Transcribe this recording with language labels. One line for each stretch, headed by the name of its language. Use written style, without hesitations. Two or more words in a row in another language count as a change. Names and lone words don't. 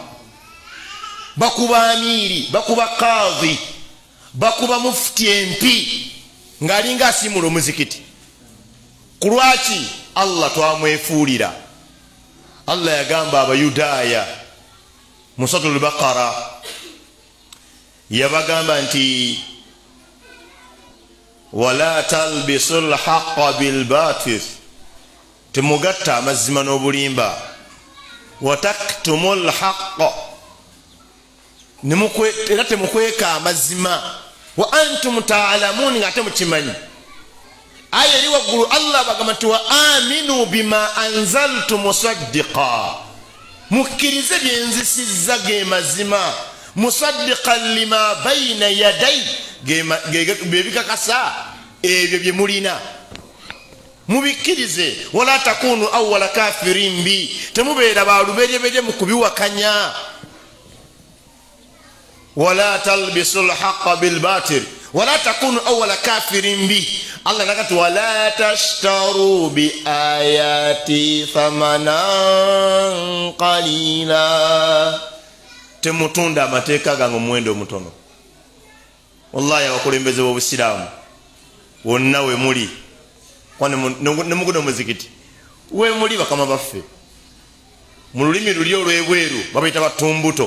Ganda: Bakuba amiri, bakuba kadhi, bakuba mufti empi ng'alinga asimula omuzikiti. Kulwaki Allah twamwefuulira. Allah yagamba Abayudaaya mu Suratul Baqara yabagamba nti
Arabic: ولا تلبسوا الحق بالباطل,
Ganda: temugatta amazima n'obulimba,
Arabic: وتكتموا الحق,
Ganda: era temukweka amazima,
Arabic: وأنتم تعلمون,
Ganda: ngate mukimanyi. Aya eri waggulu Allah bagamba nti
Arabic: وآمنوا بما أنزلت مصدقا,
Ganda: mukkirize byenzisizza ge mazima,
Arabic: مصدقا لما بين يدي,
Ganda: bebikakasa ebyo bye mulina mubikkirize.
Arabic: ولا تكونوا أول كافر به,
Ganda: temubeera baluberyeberye mu kubiwakanya.
Arabic: ولا تلبسوا الحق بالباطل ولا تكونوا أول كافر به. Allah nakati ولا تشتروا بآياتي ثمنا قليلا,
Ganda: temutunda amateeka gange omuwendo omutono. Wallahi abakulembeze b'Obusiraamu wonna we muli, nemuguno muzikiti we muli, bakama baffe mu lulimi luli olw'ebweru babayita batumbuto.